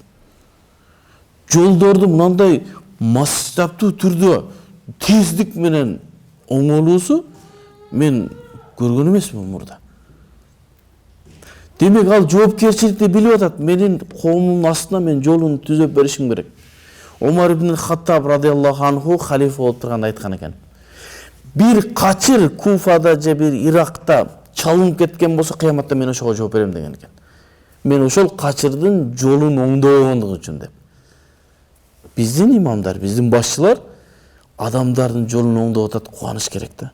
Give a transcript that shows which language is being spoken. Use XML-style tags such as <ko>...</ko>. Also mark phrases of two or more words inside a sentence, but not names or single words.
<ky>Жолдорду мындай масштабтуу түрдө тездик менен оңолуусу мен көргөн эмесмин мурда. Демек ал жоопкерчиликти билип атат. Менин коомумдун астына мен жолун түзөп беришим керек. Умар ибн Хаттаб</ky> <ar>رضي الله عنه</ar> <ky>халифа болуп турганда айткан экен. Бир качыр Куфада же бир Иракта чалынып кеткен болсо кыяматта мен ошого жооп берем деген экен. Мен ошол качырдын жолун оңдобогондугу үчүн деп. Биздин имамдар, биздин башчылар адамдардын жолун оңдоп атат, кубаныш керек да.</ky>